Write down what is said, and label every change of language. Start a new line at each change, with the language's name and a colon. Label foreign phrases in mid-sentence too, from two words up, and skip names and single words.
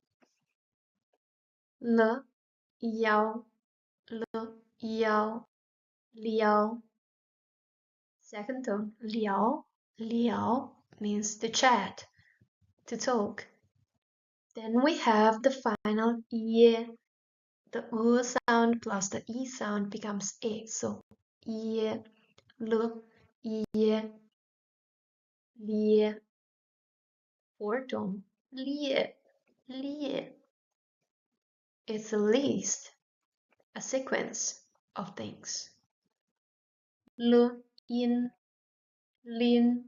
Chinese: Le, yao, liao.
English: Second tone, liao means to chat, to talk. Then we have the final ye. The sound plus the e sound becomes e.
Chinese: So ye, le, ye, lie.
English: Fourth tone, lie. It's a list, a sequence of things.
Chinese: Le, in, lin.